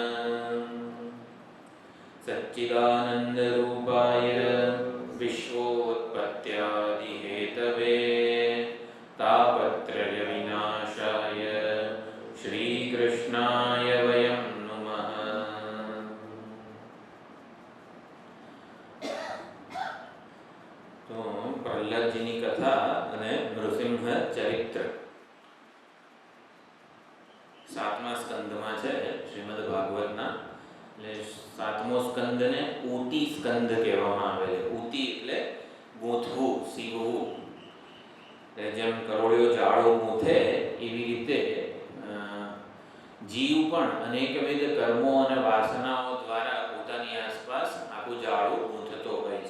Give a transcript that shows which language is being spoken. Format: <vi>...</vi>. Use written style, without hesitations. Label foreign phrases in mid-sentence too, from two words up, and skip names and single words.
<sa>सच्चिदानंद रूपाय विश्वोत्पत्त्यादिहेतवे तापत्रय विनाशाय श्रीकृष्णाय वयं नुमः।</sa> <gu>तो प्रहलादजीની કથા અને નૃસિંહ ચરિત્ર 7મા સ્કંદમાં છે શ્રીમદ ભાગવતના। એટલે 7મો સ્કંદને ઊતી સ્કંદ કહેવામાં આવે છે। ઊતી એટલે ગૂંથવું, સીવવું। જેમ કરોળિયો જાળો ગૂંથે એવી રીતે જીવ પણ અનેકવિધ કર્મો અને વાસનાઓ દ્વારા પોતાની આસપાસ આખું જાળું ગૂંથતો હોય છે।</gu>